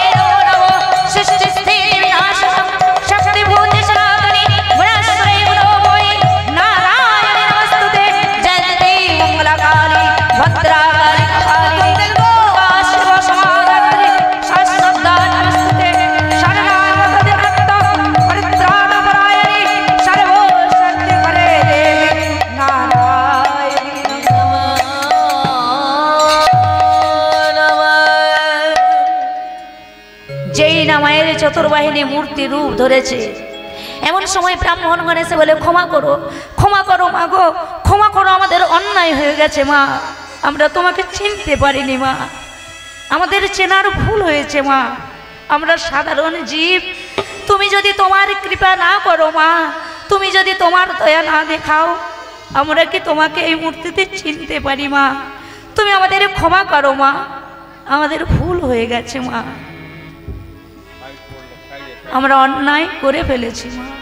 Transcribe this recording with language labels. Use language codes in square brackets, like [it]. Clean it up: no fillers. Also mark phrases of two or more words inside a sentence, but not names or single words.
[sa] नमो नमः सृष्टिस्थिति विनाशनं शक्तिभूति सनातनी गुणश्री गुणोमयी नारायणे नमस्तुते जयन्ती मंगलकाली भद्राकाली कपालिनी दुर्गा शिव समाधात्री शाश्वता नमस्तुते शरणागत परित्राणपरायणी सर्वशक्तिकरे देवी नारायणी [bn] যেই না মায়ের চতুর্বাহিনী মূর্তি রূপ ধরেছে, এমন সময় ব্রাহ্মণগণ এসে বলে ক্ষমা করো মা গো, ক্ষমা করো, আমাদের অন্যায় হয়ে গেছে মা, আমরা তোমাকে চিনতে পারিনি মা, আমাদের চেনার ভুল হয়েছে মা, আমরা সাধারণ জীব, তুমি যদি তোমার কৃপা না করো মা, তুমি যদি তোমার দয়া না দেখাও, আমরা কি তোমাকে এই মূর্তিতে চিনতে পারি মা, তুমি আমাদের ক্ষমা করো মা, আমাদের ভুল হয়ে গেছে মা, আমরা অন্যায় করে ফেলেছি মা।